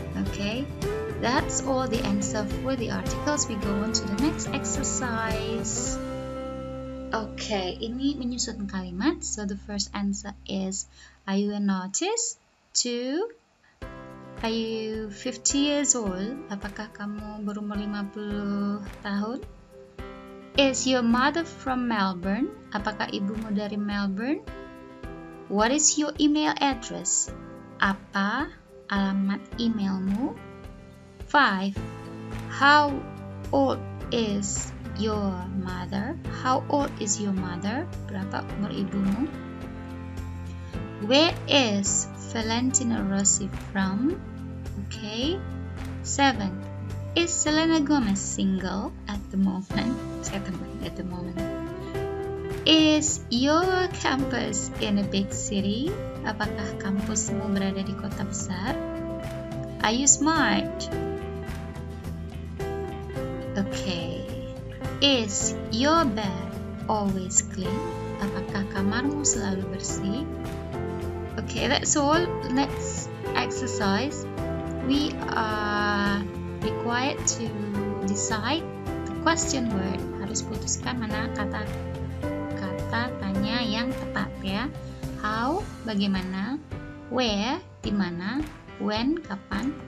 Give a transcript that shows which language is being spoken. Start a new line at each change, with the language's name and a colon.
English: Okay, that's all the answer for the articles. We go on to the next exercise. Okay,
Indonesian: ini menyusun kalimat.
English: So the first answer is, are you an artist? 2. Are you 50 years old?
Indonesian: Apakah kamu berumur 50 tahun?
English: Is your mother from Melbourne?
Indonesian: Apakah ibumu dari Melbourne?
English: What is your email address?
Indonesian: Apa alamat emailmu? 5.
English: How old is your mother? How old is your mother?
Indonesian: Berapa umur ibumu?
English: Where is Valentino Rossi from? Okay. 7. Is Selena Gomez single at the moment?
Indonesian: Saya tambahin
English: at the moment. Is your campus in a big city?
Indonesian: Apakah kampusmu berada di kota besar?
English: Are you smart? Okay. Is your bed always clean?
Indonesian: Apakah kamarmu selalu bersih?
English: Okay, that's all. Next exercise. We are required to decide the question word.
Indonesian: Harus putuskan mana kata tanya yang tepat ya. How, bagaimana. Where, di mana. When, kapan.